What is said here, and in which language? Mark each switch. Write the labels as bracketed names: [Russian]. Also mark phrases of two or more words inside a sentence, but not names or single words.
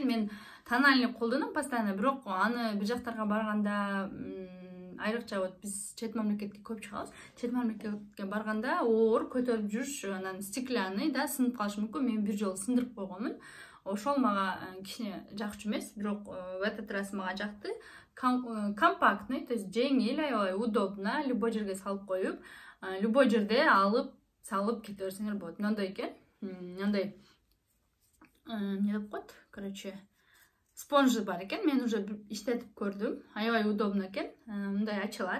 [Kyrgyz] Мен тональный колдоном постоянно, бирок аны бир жактарга барганда айрыкча вот биз чет мамлекетке көп чыгабыз. Чет мамлекетке барганда оор көтөрүп жүрүш, анан стеклянный да сынып калышы мүмкүн. Мен бир жолу сындырып койгонмун. Ошол мага кичине жакчу эмес, бирок [Russian] в этот раз [Kyrgyz] мага жакты. Компактный, [Russian] то есть [Kyrgyz] жеңил, аябай удобно, любой жерге салып коюп, любой жерде алып, салып кете берсеңер болот. Мындай экен. Мындай не деп коет? Короче, спонжи бар экен. Мен уже иштетип көрдүм. Аябай удобно экен. Мындай ачылат.